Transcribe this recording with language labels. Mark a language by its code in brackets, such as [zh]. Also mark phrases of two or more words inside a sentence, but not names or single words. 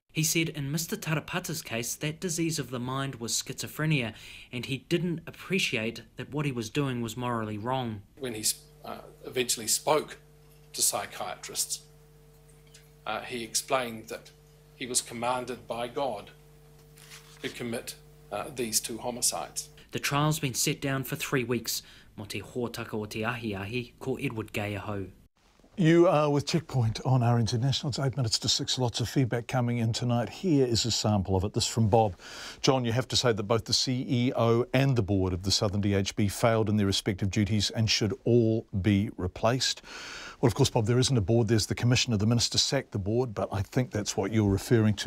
[en] He said in Mr Tarapata's case that disease of the mind was schizophrenia, and he didn't appreciate that what he was doing was morally wrong. When he eventually spoke to psychiatrists, he explained that he was commanded by God to commit these two homicides. The trial's been set down for 3 weeks. [mi] Mo te hōtaka o te ahi ko Edward Gayahau. [en] You are with Checkpoint on RNZ National. It's 8 minutes to 6. Lots of feedback coming in tonight. Here is a sample of it. This from Bob. John, you have to say that both the CEO and the board of the Southern DHB failed in their respective duties and should all be replaced. Well, of course, Bob, there isn't a board. There's the commissioner. The minister sacked the board, but I think that's what you're referring to.